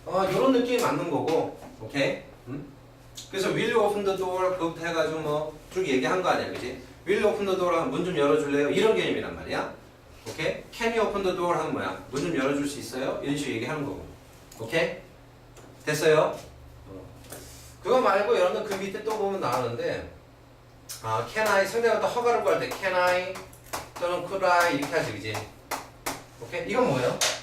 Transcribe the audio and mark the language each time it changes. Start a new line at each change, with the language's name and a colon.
Korean: 이런 느낌이 맞는 거고, 오케이? 그래서
English: will you open the door
Korean: 그부터 해가지고 뭐 쭉 얘기한 거 아니야, 그지?
English: will you open the door
Korean: 하면 문 좀 열어줄래요? 이런 개념이란 말이야. 오케이?
English: can you open the door
Korean: 하면 뭐야? 문 좀 열어줄 수 있어요? 이런 식으로 얘기하는 거고, 오케이? 됐어요? 그거 말고 여러분들 그 밑에 또 보면 나오는데
English: can I
Korean: 상대방한테 허가를 구할 때 can I 또는
English: could I
Korean: 이렇게 하지, 그지? 오케이? 이건 뭐예요?